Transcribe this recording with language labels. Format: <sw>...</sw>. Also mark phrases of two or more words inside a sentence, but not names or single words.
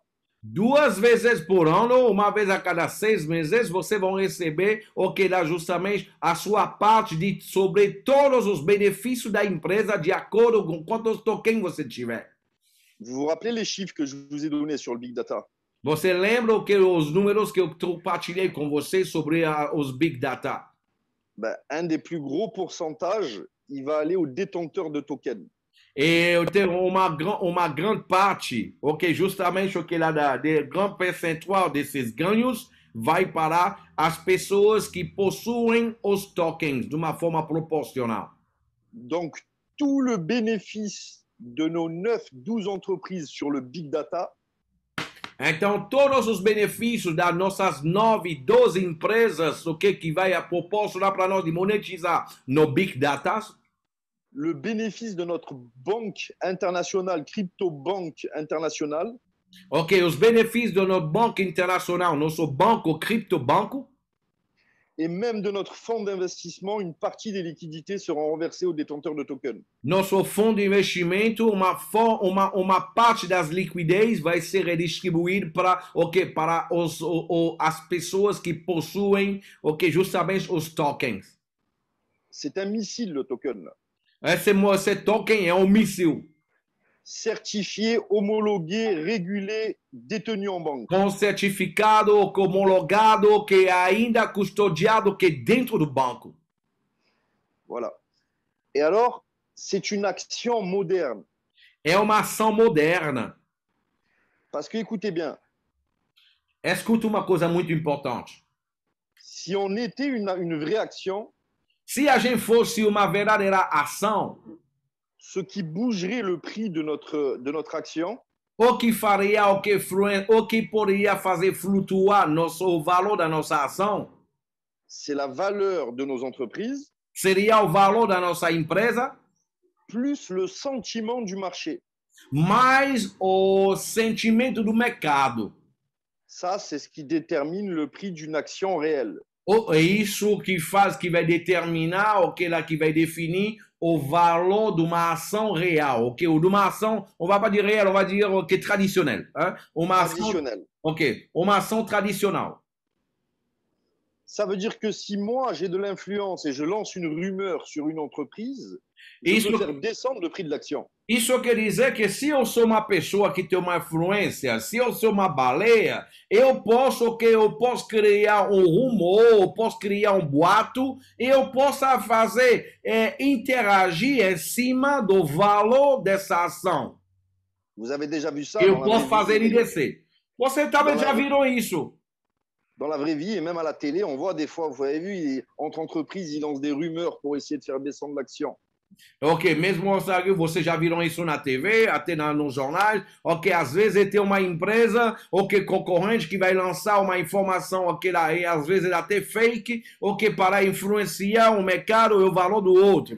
<pt>2 vezes por ano, uma vez a cada 6 meses, você vai receber o que dá justamente a sua parte sobre todos os benefícios da empresa de acordo com quantos tokens você tiver.</pt> <fr>Vous vous rappelez les chiffres que je vous ai donnés sur le</fr> <en>Big Data?</en> <pt>Você lembra os números que eu compartilhei com você sobre os</pt> <en>Big Data?</en> <fr>Ben, un des plus gros pourcentages, il va aller aux détenteurs de tokens.</fr> <pt>E eu tenho uma grande parte, ok, justamente o que lá dá, de grande percentual desses ganhos vai para as pessoas que possuem os tokens de uma forma proporcional.</pt> <fr>Donc, tout le bénéfice de nos 9, 12 entreprises sur le</fr> <en>Big Data,</en> <pt>Então, todos os benefícios das nossas 9, 12 empresas, que vai proporcionar para nós de monetizar no</pt> <en>Big Data,</en> <fr>le bénéfice de notre banque internationale, crypto-banque internationale,</fr> <pt>os benefícios do nosso banco internacional, nosso banco, criptobanco,</pt> <fr>et même de notre fonds d'investissement, une partie des liquidités seront renversées aux détenteurs de tokens.</fr> <pt>nosso fundo de investimento, uma parte das liquidez vai ser redistribuída para as pessoas que possuem justamente os tokens.</pt> <fr>C'est un missile, le token, là.</fr> <pt>Esse token é um míssil</pt> <fr>Certifié, homologué, régulé, détenu en banque.</fr> <pt>com certificado, homologado, que é ainda custodiado que dentro do banco.</pt> <fr>Voilà. Et alors, c'est une action moderne.</fr> <pt>É uma ação moderna.</pt> <fr>Parce que, écoutez bien,</fr> <pt>Escuta uma coisa muito importante.</pt> <fr>si on était une vraie action,</fr> <pt>Se a gente fosse uma verdadeira ação,</pt> <fr>ce qui bougerait le prix de notre action,</fr> <pt>o que faria, o que poderia fazer flutuar o valor da nossa ação,</pt> <fr>c'est la valeur de nos entreprises</fr> <pt>seria o valor da nossa empresa,</pt> <fr>plus le sentiment du marché.</fr> <pt>mais o sentimento do mercado.</pt> <fr>Ça, c'est ce qui détermine le prix d'une action réelle.</fr> <pt>É isso que vai determinar, que vai definir o valor de uma ação real, ou de uma ação,</pt> <fr>on va pas dire réel, on va dire traditionnelle, hein? Uma Traditionnelle.</fr> <pt>Uma ação tradicional.</pt> <fr>Ça veut dire que si moi, j'ai de l'influence et je lance une rumeur sur une entreprise, je</fr> <pt>Isso,</pt> <fr>peux faire descendre le prix de l'action.</fr> <pt>isso quer dizer que se eu sou uma pessoa que tem uma influência, se eu sou uma baleia, eu posso criar um rumor, eu posso criar um boato, e eu posso fazer interagir em cima do valor dessa ação.</pt> <fr>Vous avez déjà vu ça</fr> <pt>Eu</pt> <fr>dans la</fr> <pt>posso</pt> <fr>vraie</fr> <pt>fazer ele</pt> <fr>vie.</fr> <pt>descer. Você talvez já viram isso.</pt> <fr>Dans la vraie vie et même à la télé, on voit des fois, vous avez vu, entre entreprises, ils lancent des rumeurs pour essayer de faire descendre l'action.</fr> <pt>Mesmo você já viram isso na TV, até nos jornais, às vezes tem uma empresa, concorrente que vai lançar uma informação, lá, e às vezes até fake, para influenciar o mercado e o valor do outro.</pt>